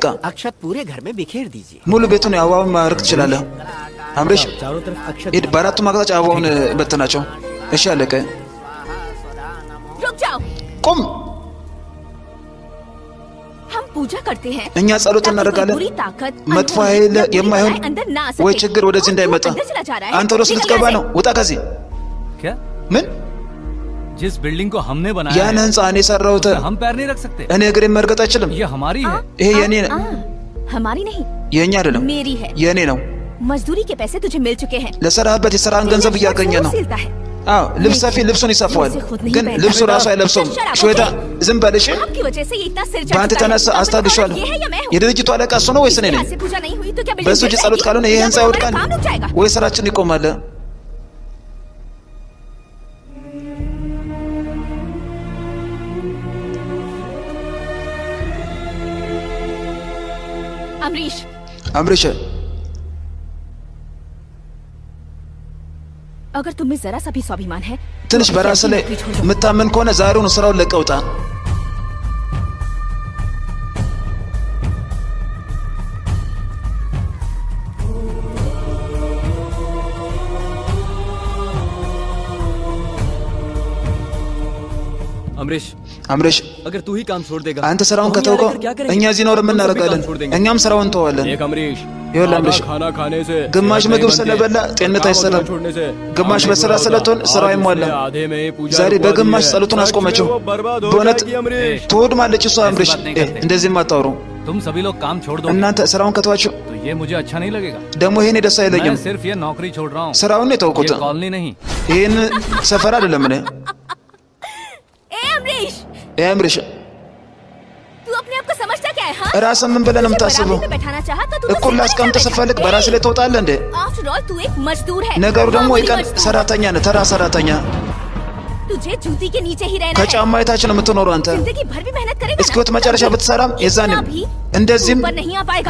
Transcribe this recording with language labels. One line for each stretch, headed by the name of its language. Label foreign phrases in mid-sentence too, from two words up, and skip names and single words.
Hindi: अक्षत पूरे घर में बिखेर दीजिए
Amharic: ሙሉ ቤቱን አበባውን ማድረግ ትችላለህ አምሬሽ
Hindi: चारों तरफ अक्षत
Amharic: ሂድ በአራቱ አቅጣጫ አበባውን በትናቸው እሺ አለቀ
Hindi: रुक जाओ
Amharic: ቁም
Hindi: हम पूजा करते हैं
Amharic: እኛ ጸሎት
Hindi: ताकि कोई
Amharic: እናደርጋለን
Hindi: बुरी ताकत
Amharic: መጥፎ
Hindi: अनहोनी
Amharic: ኃይል
Hindi: या बुरी
Amharic: የማይሆን
Hindi: बलाएं अंदर ना आ
Amharic: ወይ
Hindi: सके।
Amharic: ችግር ወደዚህ
Hindi: और तू
Amharic: እንዳይመጣ
Hindi: अंदर चला जा रहा है।
Amharic: አንተ ወደ ውስጥ
Hindi: निकल
Amharic: ልትገባ
Hindi: यहाँ
Amharic: ነው ውጣ ከዚህ
Hindi: क्या
Amharic: ምን
Hindi: जिस बिल्डिंग को हमने बनाया
Amharic: ያን
Hindi: है,
Amharic: ህንፃ እኔ ሰራሁት
Hindi: उसमें हम पैर नहीं रख सकते
Amharic: እኔ እግሬን መርገጥ አይችልም
Hindi: ये हमारी है
Amharic: ይሄ የኔ
Hindi: से। हमारी नहीं
Amharic: የኛ አይደለም
Hindi: मेरी है
Amharic: የኔ ነው
Hindi: मजदूरी के पैसे तुझे मिल चुके हैं
Amharic: ለሰራህበት የሰራን ገንዘብ እያገኘ ነው
Hindi: सिलता है
Amharic: አዎ ልብስ ሰፊ ልብሱን ይሰፋዋል ግን ልብሱ ራሱ አይለብሰውም ሾታ ዝም በልሽ
Hindi: आपकी वजह से ये इतना सिर
Amharic: በአንተ የተነሳ አስታግሻለሁ
Hindi: ये है या मैं हूँ
Amharic: የድርጅቱ አለቃ እሱ ነው ወይስ እኔ ነኝ
Hindi: से पूजा नहीं हुई तो क्या
Amharic: በእሱ እጅ ጸሎት ካልሆነ ይህ ህንፃ ይወድቃል
Hindi: काम रुक जाएगा
Amharic: ወይ ስራችን ይቆማል
Hindi: अमरीश
Amharic: አምሪሽ
Hindi: अगर तुम्हें जरा सा भी स्वाभिमान है
Amharic: ትንሽ በራስ ላይ የምታመን ከሆነ ዛሬውን ስራውን ለቀውጣ
Hindi: अमरीश
Amharic: አምሪሽ
Hindi: अगर तू ही काम छोड़ देगा
Amharic: አንተ ስራውን
Hindi: तो हम यहाँ
Amharic: ከተውከው
Hindi: रहकर क्या करेंगे?
Amharic: እኛ እዚህ ኖር
Hindi: हम सब भी
Amharic: እናደርጋለን
Hindi: काम छोड़ देंगे।
Amharic: እኛም ስራውን እንተዋለን
Hindi: एक अमरीश
Amharic: ይኸውልህ
Hindi: आधा
Amharic: अमरीश
Hindi: खाना खाने से
Amharic: ግማሽ
Hindi: सेहत
Amharic: ምግብ
Hindi: नहीं
Amharic: ስለበላ
Hindi: बनती।
Amharic: ጤንነት
Hindi: काम
Amharic: አይሰራም
Hindi: अधूरा छोड़ने से
Amharic: ግማሽ
Hindi: काम
Amharic: በስራ
Hindi: नहीं
Amharic: ስለትሆን
Hindi: होता।
Amharic: ስራው
Hindi: आज
Amharic: አይሟላም
Hindi: उसने आधे में ही पूजा
Amharic: ዛሬ
Hindi: रुकवा दी
Amharic: በግማሽ
Hindi: है।
Amharic: ጸሎቱን
Hindi: सच में
Amharic: አስቆመችው
Hindi: वो बर्बाद हो
Amharic: በእውነት
Hindi: जाएगी अमरीश
Amharic: ትወድማለች እሷ አምሪሽ
Hindi: बात नहीं करते।
Amharic: እንደዚህም አታውሩ
Hindi: तुम सभी लोग काम छोड़ दो
Amharic: እናንተ ስራውን ከተዋችሁ
Hindi: तो ये मुझे अच्छा नहीं लगेगा।
Amharic: ደግሞ ይሄኔ ደስ አይለኝም።
Hindi: मैं सिर्फ ये नौकरी छोड़ रहा हूँ।
Amharic: ስራውን የተውኩት
Hindi: ये कॉलोनी नहीं।
Amharic: ይህን ሰፈር አይደለም እኔ
Hindi: ए अमरीश,
Amharic: አምሪሽ
Hindi: तू अपने आप को समझता क्या है? हाँ?
Amharic: ራስን ምን ብለህ ነው የምታስበው?
Hindi: बराबरी पे बैठाना चाहा तो तू
Amharic: እኩል ላስቀምጥ ስፈልግ በራስ ላይ ትወጣለህ እንዴ?
English: after all
Hindi: तू एक मजदूर है।
Amharic: ነገሩ ደግሞ
Hindi: मामूली
Amharic: የቀን
Hindi: मजदूर।
Amharic: ሰራተኛ ነህ፣ ተራ ሰራተኛ።
Hindi: तुझे जूती के नीचे ही रहना है।
Amharic: ከጫማ የታች ነው የምትኖረው አንተ።
Hindi: जिंदगी भर भी मेहनत करेगा
Amharic: እስከ ህይወት መጨረሻ ብትሰራም የዛኔም
Hindi: भी
Amharic: እንደዚህም
Hindi: ऊपर नहीं आ पाएगा।